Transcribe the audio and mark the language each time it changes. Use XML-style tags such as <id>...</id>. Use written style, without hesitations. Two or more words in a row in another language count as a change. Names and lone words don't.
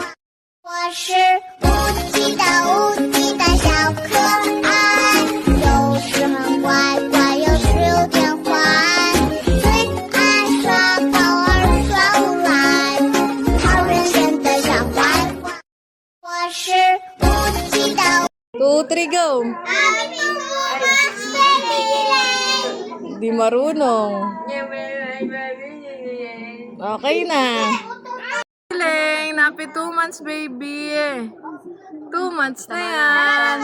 <zh>我是无极的无极的小可爱，有时很乖乖，有时有点坏，最爱耍宝儿耍无赖，讨人嫌的小坏坏。我是无极的。</zh> <tl>2, 3, go! Di marunong. Okay na. Galing, napi 2 months baby. 2 months na yan.</tl>